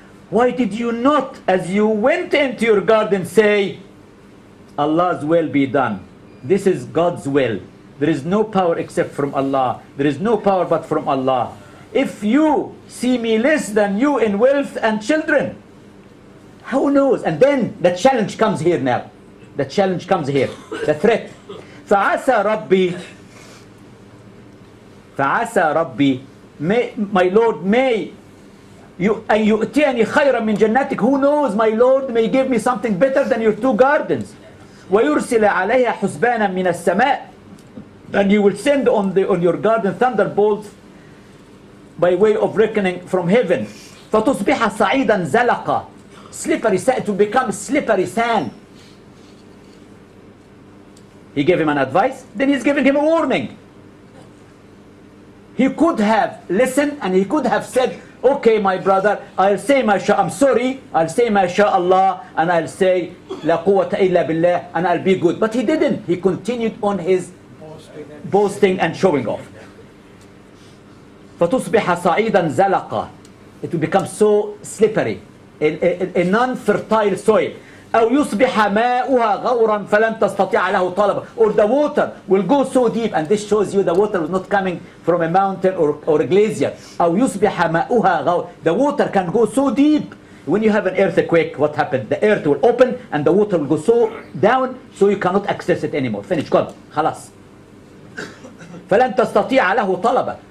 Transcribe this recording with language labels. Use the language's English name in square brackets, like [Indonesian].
[English] Why did you not, as you went into your garden, say, Allah's will be done? This is God's will. There is no power except from Allah. There is no power but from Allah. If you see me less than you in wealth and children, who knows? And then the challenge comes here now. The challenge comes here. The threat. [Arabic] فَعَسَى رَبِّي, [English] my Lord, may [Arabic] أن يؤتيني خيرا من جنتك. [English] Who knows? My Lord may give me something better than your two gardens. [Arabic] ويرسل عليها حسبانا من السماء. [English] And you will send on your garden thunderbolts by way of reckoning from heaven. [Arabic] فتصبح صعيدا زلقا. [English] Slippery sand, to become slippery sand. He gave him an advice, then he's giving him a warning. He could have listened and he could have said, okay, my brother, I'll say I'm sorry, I'll say MashaAllah, and I'll say [Arabic] La quwwata illa billah, [English] and I'll be good. But he didn't. He continued on his boasting and showing off. [Arabic] فتصبح صعيدا زلقا. [English] It will become so slippery, a non-fertile soil. [Arabic] أو يصبح ماؤها غورا فلن تستطيع له طلبا. [English] Or the water will go so deep, and this shows you the water was not coming from a mountain or a glacier. [Arabic] أو يصبح ماؤها غورا. [English] The water can go so deep. When you have an earthquake, what happened? The earth will open and the water will go so down so you cannot access it anymore. Finish. Gone. [Arabic] خلاص. فلن تستطيع له طلبا.